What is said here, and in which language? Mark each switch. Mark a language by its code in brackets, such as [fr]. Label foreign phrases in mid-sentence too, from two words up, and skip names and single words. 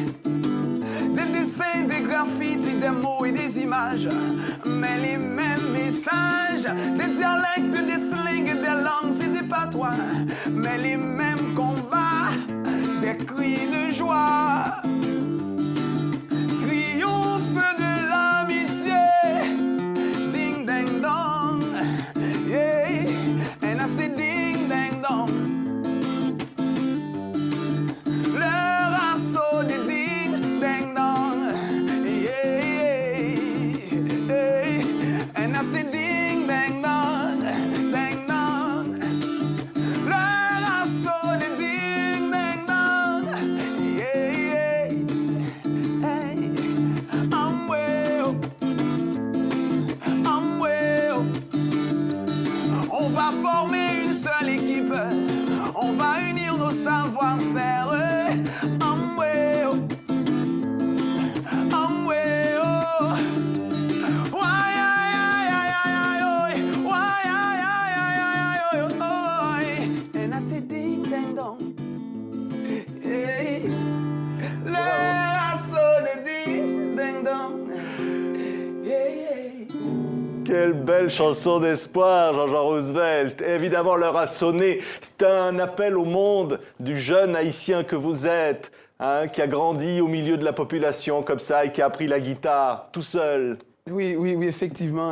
[fr] Des dessins, des graffitis, des mots et des images, mais les mêmes messages. Des dialectes, des slings, des langues et des patois, mais les mêmes combats, des cris de joie. Triomphe de l'amitié, ding dang dong, [en] yeah, and I say ding dang dong. [fr] Leur assaut de ding dang dong, [en] yeah, yeah, and I say ding dang dong, dang dong. [fr] Leur assaut de ding dang dong, [en] yeah, yeah, hey, I'm well, I'm well. [fr] On va former une seule équipe, on va unir nos savoir-faire. [en] I'm well, I'm well. Why, and I say ding dang dong. [fr] Hey, l'assaut de ding dang dong. [en] Yeah, yeah. [fr] Quelle belle chanson d'espoir, Jean-Jean Roosevelt. Évidemment, l'heure a sonné. C'est un appel au monde du jeune Haïtien que vous êtes, hein, qui a grandi au milieu de la population comme ça et qui a appris la guitare tout seul. Oui, effectivement.